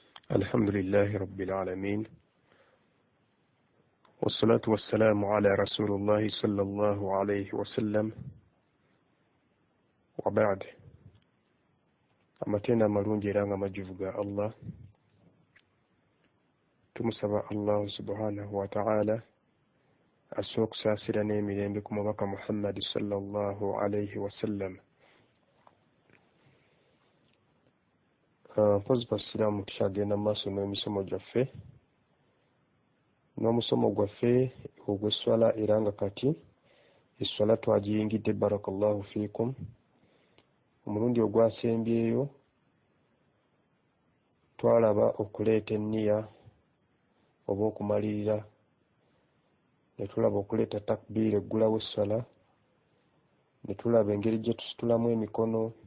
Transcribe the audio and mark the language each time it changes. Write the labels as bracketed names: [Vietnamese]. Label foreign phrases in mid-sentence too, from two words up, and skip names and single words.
[Arabic] الحمد لله رب العالمين والصلاة والسلام على رسول الله صلى الله عليه وسلم وبعد [Ganda] amatenda amalungi era nga majjuvu ga Allah tumusaba [Arabic] الله سبحانه وتعالى [Ganda] asooka okusaasira n'emirembe ku mubaka Muhammad [Arabic] صلى الله عليه وسلم. [Ganda] Mpozi basiraamu tukyagenda mu maaso n'emisomo gyaffe n'omusomo gwaffe ogw'esswala era nga kati esswala twagiyingidde [Arabic] بارك الله فيكم. [Ganda] Omulundi ogwasembyeyo twalaba okuleeta enniya oba okumalirira, ne tulaba okuleeta takbiira eggulawo essala, ne tulaba engeri gye tusitulamu emikono,